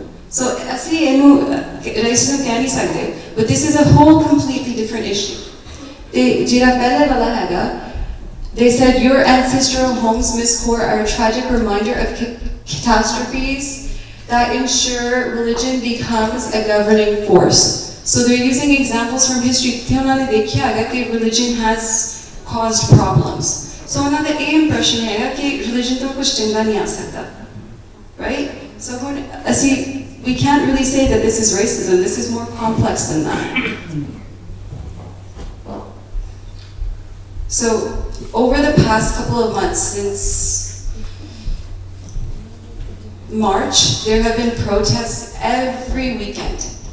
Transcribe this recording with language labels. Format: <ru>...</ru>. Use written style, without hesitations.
<en>So</en> <pa>ਅਸੀਂ ਇਹਨੂੰ register ਨੂੰ ਕਹਿ ਨਹੀਂ ਸਕਦੇ,</pa> <en>but this is a whole completely different issue.</en> <pa>ਤੇ ਜਿਹੜਾ ਪਹਿਲੇ ਵਾਲਾ ਹੈਗਾ,</pa> <en>they said your ancestral homes, Miss Kaur, are a tragic reminder of catastrophes that ensure religion becomes a governing force. So they're using examples from history.</en> <pa>ਤੇ ਉਹਨਾਂ ਨੇ ਦੇਖਿਆ ਹੈਗਾ ਕਿ</pa> <en>religion has caused problems.</en> <pa>So ਉਹਨਾਂ ਦਾ ਇਹ impression ਹੈਗਾ ਕਿ religion ਤੋਂ ਕੁਝ ਚੰਗਾ ਨਹੀਂ ਆ ਸਕਦਾ, right?</pa> <en>So</en> <pa>ਹੁਣ ਅਸੀਂ</pa> <en>we can't really say that this is racism. This is more complex than that. So, over the past couple of months, since March, there have been protests every weekend.</en>